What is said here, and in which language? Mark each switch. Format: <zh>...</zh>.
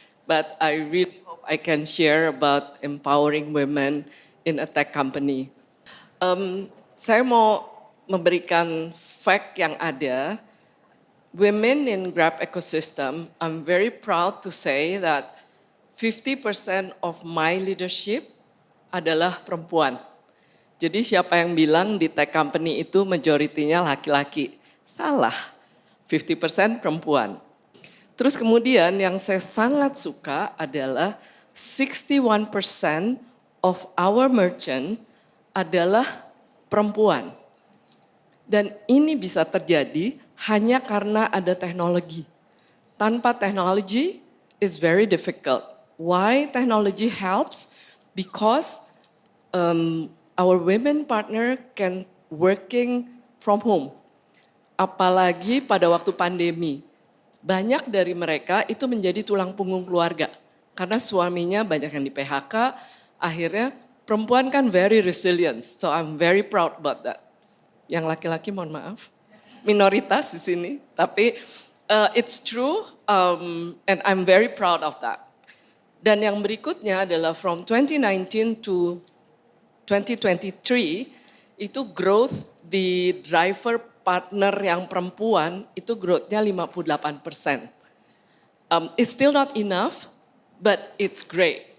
<en>But I really hope I can share about empowering women in a tech company.</en> <id>Saya mau memberikan fact yang ada.</id> <en>Women in Grab ecosystem, I'm very proud to say that 50% of my leadership</en> <id>adalah perempuan. Jadi siapa yang bilang di tech company itu majoritinya laki-laki? Salah, 50% perempuan. Terus kemudian yang saya sangat suka adalah 61%</id> <en>of our merchant</en> <id>adalah perempuan. Dan ini bisa terjadi hanya karena ada teknologi. Tanpa teknologi</id> <en>is very difficult. Why technology helps? Because our women partner can working from home.</en> <id>Apalagi pada waktu pandemi. Banyak dari mereka itu menjadi tulang punggung keluarga. Karena suaminya banyak yang di PHK, akhirnya perempuan kan</id> <en>very resilient. So I'm very proud about that.</en> <id>Yang laki-laki mohon maaf, minoritas di sini. Tapi</id> <en>it's true and I'm very proud of that.</en> <id>Dan yang berikutnya adalah</id> <en>from 2019 to 2023</en> <id>itu growth di driver partner yang perempuan itu growth-nya 58%.</id> <en>It's still not enough, but it's great.</en>